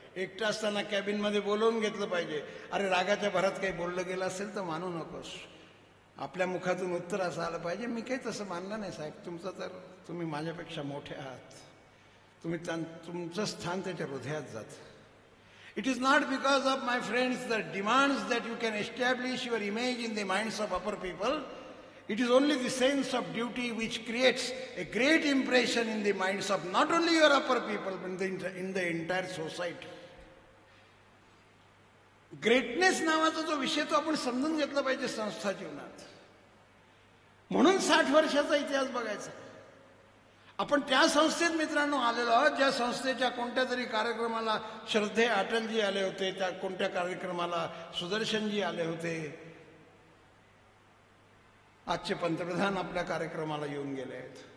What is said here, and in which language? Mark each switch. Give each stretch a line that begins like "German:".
Marathi: एकटं असताना कॅबिनमध्ये बोलवून घेतलं पाहिजे. अरे रागाच्या भरात काही बोललं गेलं असेल तर मानू नकोस. आपल्या मुखातून उत्तर असं आलं पाहिजे, मी काही तसं मानलं नाही साहेब, तुमचं तर तुम्ही माझ्यापेक्षा मोठे आहात, तुम्ही तुमचं स्थान त्याच्या हृदयात जात.
English: It is not because of, my friends, the demands that you can establish your image in the minds of upper people. It is only the sense of duty which creates a great impression in the minds of not only your upper people, but in the entire society.
Marathi: Greatness नावाचा जो विषय तो आपण समजून घेतला पाहिजे संस्था जीवनात. म्हणून 60 वर्षाचा इतिहास बघायचा. आपण त्या संस्थेत मित्रांनो आलेलो आहोत ज्या संस्थेच्या कोणत्या तरी कार्यक्रमाला श्रद्धे अटलजी आले होते, त्या कोणत्या कार्यक्रमाला सुदर्शनजी आले होते, आजचे पंतप्रधान आपल्या कार्यक्रमाला येऊन गेले आहेत.